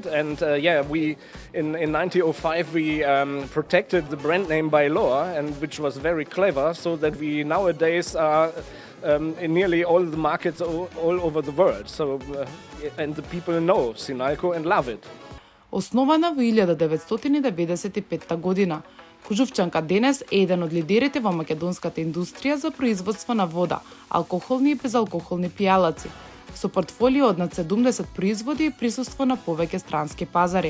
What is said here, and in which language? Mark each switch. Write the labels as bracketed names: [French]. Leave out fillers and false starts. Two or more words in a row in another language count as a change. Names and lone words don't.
[English] And we in 1905 we protected the brand name by law, and which was very clever, so that we nowadays are in nearly all the markets all over the world. So and the people know Sinalco and love it. [Macedonian] Основана во 1995 година, Kožuvčanka денес е еден од лидерите во македонската индустрија за производство на вода, алкохолни и безалкохолни пијалаци, со портфолио од над 70 производи и присуство на повеќе странски пазари.